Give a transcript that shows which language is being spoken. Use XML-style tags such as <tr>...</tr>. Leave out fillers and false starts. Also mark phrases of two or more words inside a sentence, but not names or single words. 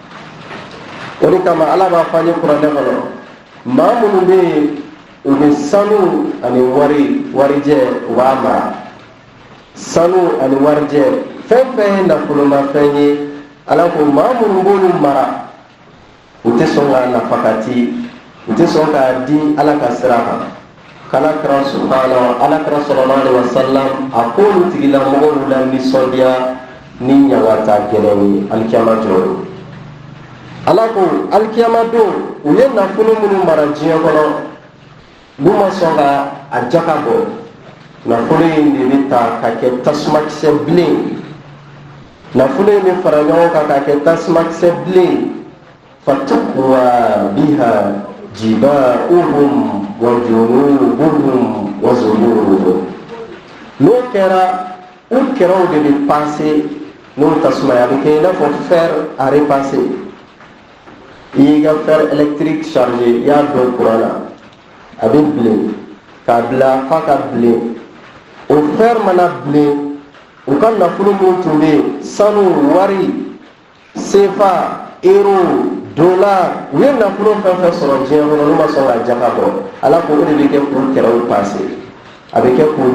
<bm>O de kama ala b'a fɔ an ye kuranɛ kɔnɔ maa minnu bɛ yen u bɛ sanu ani warijɛ u b'a mara. Sanu ani warijɛ fɛn fɛn ye nafolomafɛn ye ala ko maa minnu b'olu mara u tɛ sɔn ka nafakati, u tɛ sɔn k'a di ala ka sira kan. Alakira</bm> <ar>صلى الله عليه وسلم</ar> <bm>a k'olu tigilamɔgɔw la nisɔndiya ni ɲangata gɛlɛn ye alikiyama jɔyɔrɔ. Ala ko alikiyama don u ye nafolo minnu mara diɲɛ kɔnɔ n'u ma sɔn ka a jaka bɔ, nafolo in de bɛ ta ka kɛ tasumakisɛ bilen. Nafolo in bɛ fara ɲɔgɔn kan ka kɛ tasumakisɛ bilen.</bm> <ar>فتقوى بها جباؤهم وجنوبهم وظهورهم.</ar> <bm>N'o kɛra u kɛraw de bɛ passer n'o tasuma ye a bɛ kɛ i n'a fɔ</bm> <fr>fer à repasser.</fr> <bm>I y'i ka</bm> <fr>fer électrique chargé</fr> <bm>i y'a don courant na a bɛ bilen k'a bila f'a ka bilen. O fer mana bilen u ka nafolo min tun bɛ yen sanu wari sefa euro dollar u ye nafolo fɛn fɛn sɔrɔ diɲɛ kɔnɔ n'u ma sɔn ka jaka bɔ ala ko o de bɛ kɛ k'u kɛrɛw passe a bɛ</bm>